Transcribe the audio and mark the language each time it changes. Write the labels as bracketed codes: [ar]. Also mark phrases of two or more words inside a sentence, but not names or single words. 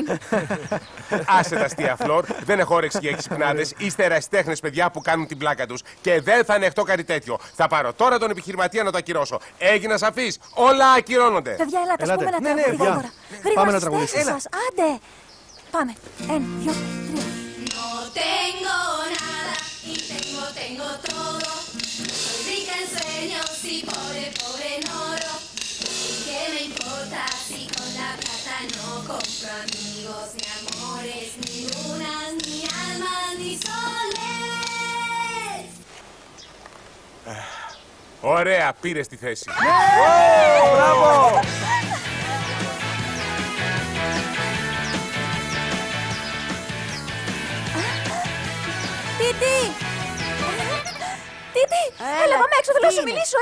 [el] Άσε τα αστεία, Φλόρ. Δεν έχω όρεξη για εξυπνάδες. Είστε ερασιτέχνες παιδιά που κάνουν την πλάκα τους. Και δεν θα ανεχτώ κάτι τέτοιο. Θα πάρω τώρα τον επιχειρηματία να το ακυρώσω. Έγινα σαφής. Όλα ακυρώνονται. Παιδιά, ελάτε, ας Ελάτε. πούμε ένα Ναι, τραγούδι παιδιά. γρήγορα. Πάμε Γρήγορα να στις τραγουδήσουμε. θέσεις σας. Άντε. Πάμε. 1, 2, 3. [es] No tengo nada y tengo todo. Soy rica en sueños y pobre en oro. ¿Y qué me importa si con la plata no compro amigos, ni amores, ni lunas, ni almas, ni soles? [el] Ωραία, πήρε τη θέση. Μπράβο! Τίτι! Τίτι! Έλα, πάμε έξω, θέλω να σου μιλήσω.